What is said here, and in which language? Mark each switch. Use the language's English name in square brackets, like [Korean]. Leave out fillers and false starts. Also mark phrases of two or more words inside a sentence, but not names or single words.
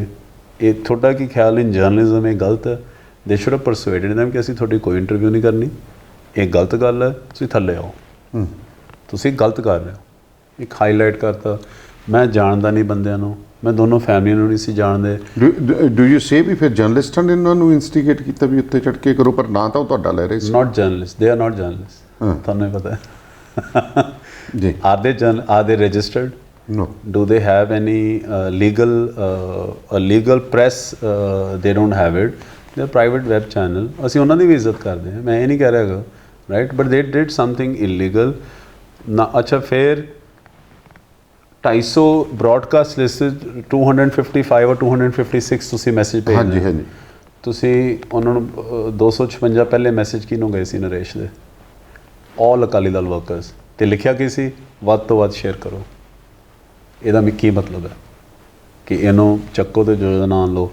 [Punjabi] ਇਹ ਤੁਹਾਡਾ ਕੀ ਖਿਆਲ [English] in journalism [Punjabi] ਇਹ ਗਲਤ ਹੈ? [English] they should have persuaded them [Punjabi] ਕਿ ਅਸੀਂ ਤੁਹਾਡੀ ਕੋਈ ਇੰਟਰਵਿਊ ਨਹੀਂ ਕਰਨੀ, ਇਹ ਗਲਤ ਗੱਲ ਹੈ, ਤੁਸੀਂ ਥੱਲੇ ਆਓ, ਤੁਸੀਂ ਗਲਤ ਕਰ ਰਹੇ ਹੋ। ਇੱਕ ਹਾਈਲਾਈਟ ਕਰਤਾ, ਮੈਂ ਜਾਣਦਾ ਨਹੀਂ ਬੰਦਿਆਂ ਨੂੰ, ਮੈਂ ਦੋਨੋਂ ਫੈਮਲੀਆਂ ਨੂੰ ਨਹੀਂ ਸੀ ਜਾਣਦੇ। [English] do you say [Punjabi] ਵੀ ਫਿਰ ਜਰਨਲਿਸਟਾਂ ਨੇ ਇਹਨਾਂ ਨੂੰ ਇਨਸਟੀਗੇਟ ਕੀਤਾ ਵੀ ਉੱਤੇ ਚੜ੍ਹ ਕੇ ਕਰੋ, ਪਰ ਨਾ ਤਾਂ ਉਹ ਤੁਹਾਡਾ ਲੈ ਰਹੇ ਸੀ। [English] not journalist, they are not journalist, [Punjabi] ਤੁਹਾਨੂੰ ਪਤਾ ਹੈ ਜੀ। [English] are they registered? No. Do they have any legal press? They don't have it. They're private web channel. [Punjabi] ਅਸੀਂ ਉਹਨਾਂ ਦੀ ਵੀ ਇੱਜ਼ਤ ਕਰਦੇ ਹਾਂ, ਮੈਂ ਇਹ ਨਹੀਂ ਕਹਿ ਰਿਹਾ ਹੈਗਾ, [English] right, but they did something illegal [Punjabi] ਨਾ। ਅੱਛਾ, ਫਿਰ 250 [English] broadcast list 255 or 256 [Punjabi] ਤੁਸੀਂ ਮੈਸੇਜ ਭੇਜਦੇ, ਹਾਂਜੀ ਹਾਂਜੀ, ਤੁਸੀਂ ਉਹਨਾਂ ਨੂੰ 256 ਪਹਿਲੇ ਮੈਸੇਜ ਕਿਹਨੂੰ ਗਏ ਸੀ ਨਰੇਸ਼ ਦੇ? [English] All Akali Dal workers, [Punjabi] ਅਤੇ ਲਿਖਿਆ ਕੀ ਸੀ? ਵੱਧ ਤੋਂ ਵੱਧ ਸ਼ੇਅਰ ਕਰੋ। ਇਹਦਾ ਕੀ ਮਤਲਬ ਹੈ ਕਿ ਇਹਨੂੰ ਚੱਕੋ ਅਤੇ ਜੋ ਦਾ ਨਾਮ ਲਓ।